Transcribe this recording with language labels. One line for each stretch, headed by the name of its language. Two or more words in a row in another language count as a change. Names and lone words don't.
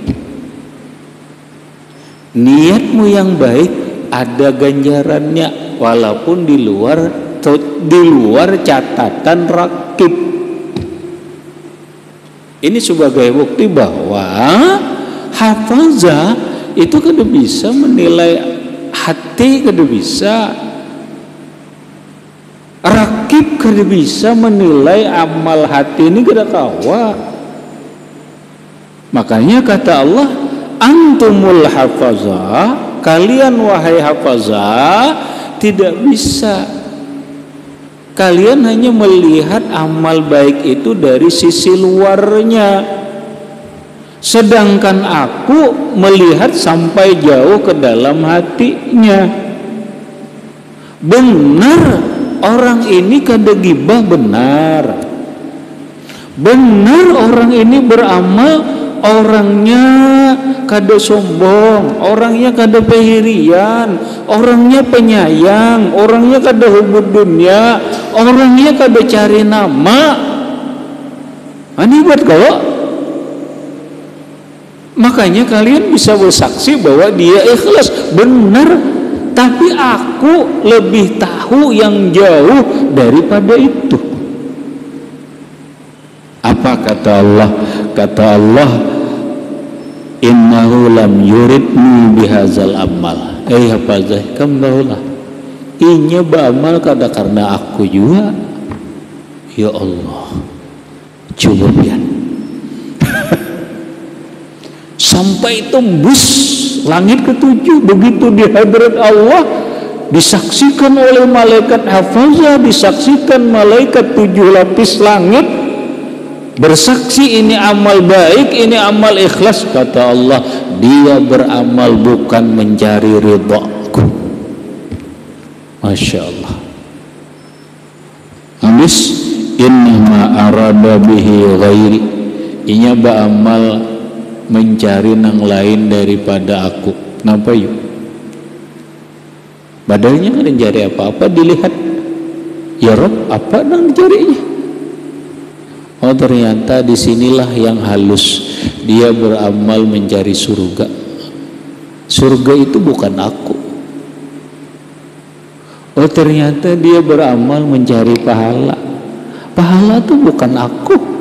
Indonesian: Niatmu yang baik ada ganjarannya walaupun di luar catatan rakib. Ini sebagai bukti bahwa hafazah itu kada bisa menilai hati, kada bisa rakib, kada bisa menilai amal hati ini,
Banjar: kada kawa.
Indonesian: Makanya kata Allah,
Arabic: أنتم الحفظة,
Indonesian: kalian wahai hafazah tidak bisa. Kalian hanya melihat amal baik itu dari sisi luarnya, sedangkan aku melihat sampai jauh ke dalam hatinya. Benar orang ini kada gibah, benar orang ini beramal, orangnya kada sombong, orangnya
Banjar: kada pehirian,
Indonesian: orangnya penyayang, orangnya kada hubud dunia, orangnya kada cari nama. Ini buat kau. Makanya kalian bisa bersaksi bahwa dia ikhlas, benar. Tapi aku lebih tahu yang jauh daripada itu. Apa kata Allah? Kata Allah,
Arabic: إنه لم يردني بهذا العمل.
Banjar: Hafazah kambahulah, inya beramal kada karena aku juga.
Indonesian: Ya Allah, coba pian sampai tembus langit ketujuh. Begitu di hadirat Allah disaksikan oleh malaikat hafazah, disaksikan malaikat 7 lapis langit, bersaksi ini amal baik, ini amal ikhlas. Kata Allah, dia beramal bukan mencari ridhaku.
Arabic: ما شاء الله. Habis إنما أراد به غيري,
Indonesian: inya beramal mencari nang lain daripada aku. Kenapa yuk? Badalnya kan mencari apa-apa dilihat.
Arabic: يا رب,
Indonesian: apa nang dicarinya? Oh ternyata disinilah yang halus. Dia beramal mencari surga. Surga itu bukan aku. Oh ternyata dia beramal mencari pahala. Pahala itu bukan aku.